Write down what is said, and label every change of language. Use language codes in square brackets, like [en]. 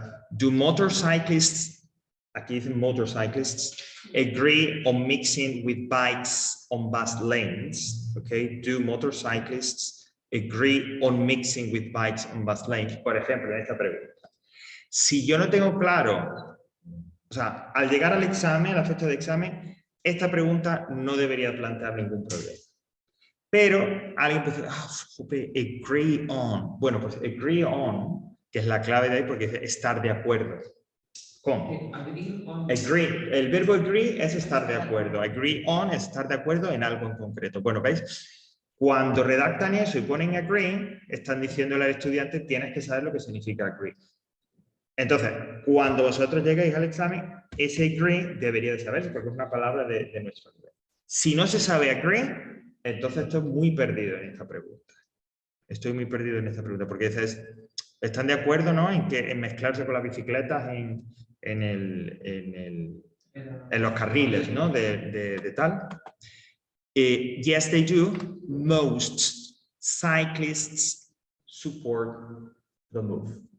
[en] Do motorcyclists, [es] aquí dicen [en] motorcyclists, agree on mixing with bikes on bus lanes? Okay. Do motorcyclists agree on mixing with bikes on bus lanes? [es] Por ejemplo, en esta pregunta. Si yo no tengo claro, o sea, al llegar al examen, a la fecha de examen, esta pregunta no debería plantear ningún problema. Pero alguien puede decir, agree on. Bueno, pues agree on, que es la clave de ahí porque dice estar de acuerdo. ¿Cómo? Agree. El verbo agree es estar de acuerdo. Agree on es estar de acuerdo en algo en concreto. Bueno, ¿veis? Cuando redactan eso y ponen agree, están diciéndole al estudiante, tienes que saber lo que significa agree. Entonces, cuando vosotros lleguéis al examen, ese agree debería de saberse porque es una palabra de nuestro nivel. Si no se sabe agree, entonces estoy muy perdido en esta pregunta. Estoy muy perdido en esta pregunta porque dices, ¿están de acuerdo, no? En mezclarse con las bicicletas en los carriles, ¿no? De tal. [en] Yes, they do. Most cyclists support the move.